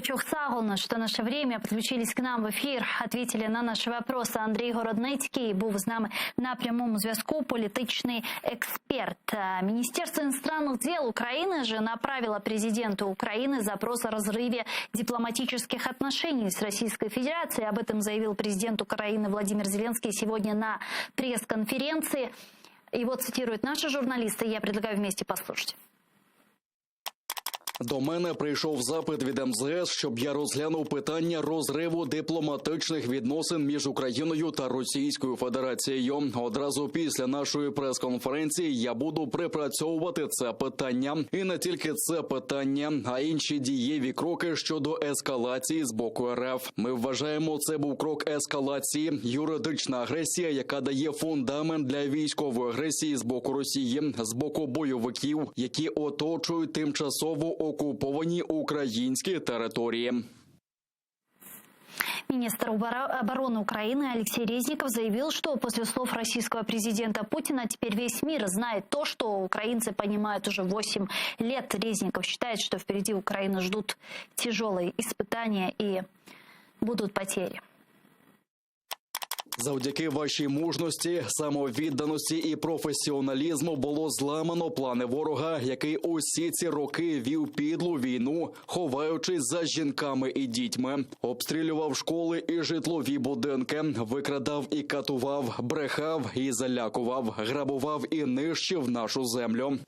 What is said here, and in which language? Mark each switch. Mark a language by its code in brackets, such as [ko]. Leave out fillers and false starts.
[ru] Чохсагулна, что наше время. Подключились к нам в эфир, ответили на наши вопросы. [uk] Андрій Городницький був з нами на прямому зв'язку, політичний експерт. [ru] Министерство иностранных дел Украины же направило президенту Украины запрос о разрыве дипломатических отношений с Российской Федерацией. Об этом заявил президент Украины Владимир Зеленский сегодня на пресс-конференции. Его цитируют наши журналисты. Я предлагаю вместе послушать. [uk] До мене прийшов запит від МЗС, щоб я розглянув питання розриву дипломатичних відносин між Україною та Російською Федерацією. Одразу після нашої прес-конференції я буду припрацьовувати це питання. І не тільки це питання, а інші дієві кроки щодо ескалації з боку РФ. Ми вважаємо, це був крок ескалації, юридична агресія, яка дає фундамент для військової агресії з боку Росії, з боку бойовиків, які оточують тимчасово оккуповані українські території. [ru] Министр обороны Украины Алексей Резников заявил, что после слов российского президента Путина теперь весь мир знает то, что украинцы понимают уже 8 лет. Резников считает, что впереди Украины ждут тяжелые испытания и будут потери. [uk] Завдяки вашій мужності, самовідданості і професіоналізму було зламано плани ворога, який усі ці роки вів підлу війну, ховаючись за жінками і дітьми. Обстрілював школи і житлові будинки, викрадав і катував, брехав і залякував, грабував і нищив нашу землю.